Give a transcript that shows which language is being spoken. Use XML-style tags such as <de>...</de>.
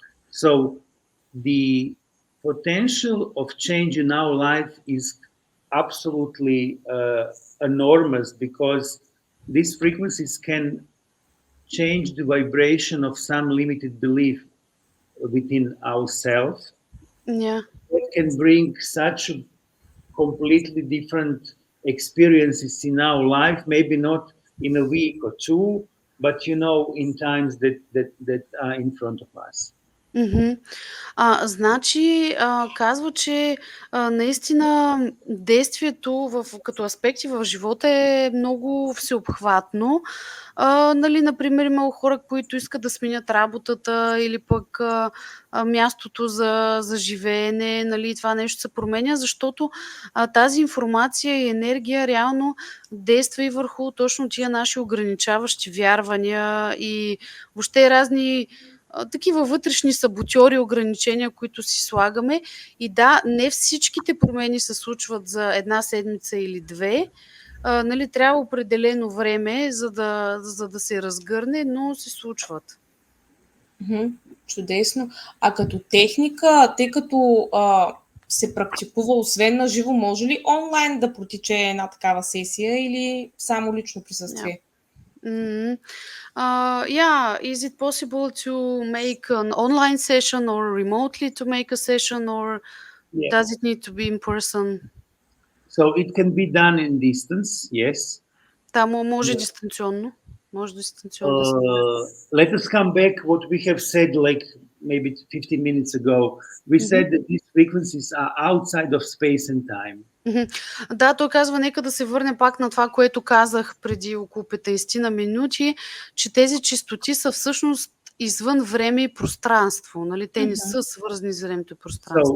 <en>So the potential of change in our life is absolutely enormous, because these frequencies can change the vibration of some limited belief within ourselves. Yeah. It can bring such completely different experiences in our life, maybe not in a week or two, but in times that are in front of us.</en> <bg>Значи, казва, че наистина действието като аспекти в живота е много всеобхватно. Нали, например, има хора, които искат да сменят работата или пък мястото за живеене, нали, това нещо се променя, защото тази информация и енергия реално действа и върху точно тия наши ограничаващи вярвания и въобще разни такива вътрешни саботьори, ограничения, които си слагаме. И да, не всичките промени се случват за една седмица или две. Нали, трябва определено време, за да се разгърне, но се случват. Чудесно. А като техника, тъй като се практикува освен на живо, може ли онлайн да протече една такава сесия или само лично присъствие?</bg> <en>Is it possible to make an online session or remotely to make a session, or does it need to be in person? So it can be done in distance, yes.</en> <bg>Да, може дистанционно. Може дистанционно да се</bg> <en>Let us come back what we have said like maybe 15 minutes ago. We said that these frequencies are outside of space and time.</en> <bg>Да, той казва, нека да се върне пак на това, което казах преди около 15 на минути, че тези честоти са всъщност извън време и пространство. Нали? Те не са свързани с времето и пространство.</bg>